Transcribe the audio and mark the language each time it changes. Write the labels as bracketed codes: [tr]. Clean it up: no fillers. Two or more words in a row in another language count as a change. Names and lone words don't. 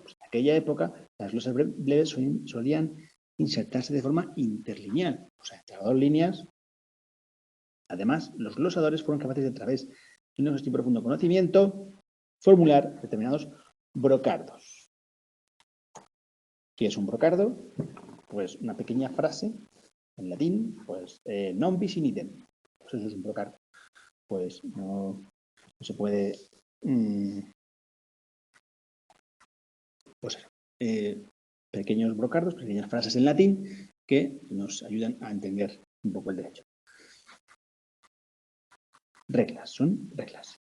[es] Pues en aquella época, las glosas breves solían insertarse de forma interlineal, o sea, entre las dos líneas. Además, los glosadores fueron capaces de, a través de un exhaustivo y profundo conocimiento, formular determinados brocardos. ¿Qué es un brocardo? Pues una pequeña frase en latín, pues [la] non bis in idem. [es] Pues eso es un brocardo. Pues no se puede pequeños brocardos, pequeñas frases en latín que nos ayudan a entender un poco el derecho. Reglas, son reglas.